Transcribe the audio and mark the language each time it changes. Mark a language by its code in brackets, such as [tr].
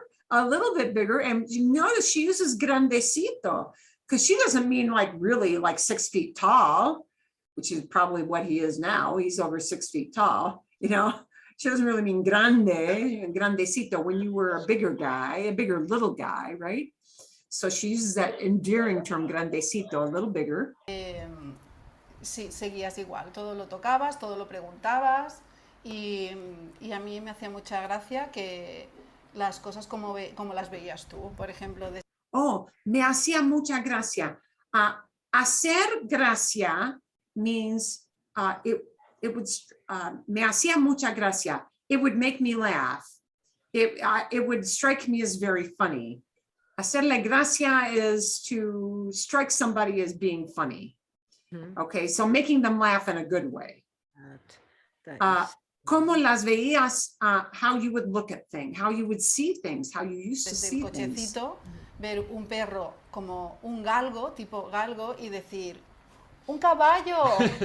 [en] a little bit bigger, and you notice she uses grandecito because she doesn't mean like really like 6 feet tall, which is probably what he is now. He's over 6 feet tall, you know. She doesn't really mean grandecito when you were a bigger little guy, right? So she uses that endearing term grandecito, a little bigger. Sí, seguías igual, todo lo tocabas, todo lo preguntabas y a mí me hacía mucha gracia que las cosas como las veías tú, por ejemplo. Oh, me hacía mucha gracia. [es] Hacer gracia [en] means it would, [es] me hacía mucha gracia. [en] It would make me laugh. It would strike me as very funny. [es] Hacerle gracia [en] is to strike somebody as being funny. Okay, so making them laugh in a good way. [es] ¿Cómo las veías? [en] How you would look at things, how you would see things, how you used to see things. [es] Desde el cochecito, ver un perro como un galgo, tipo galgo, y decir, ¡un caballo!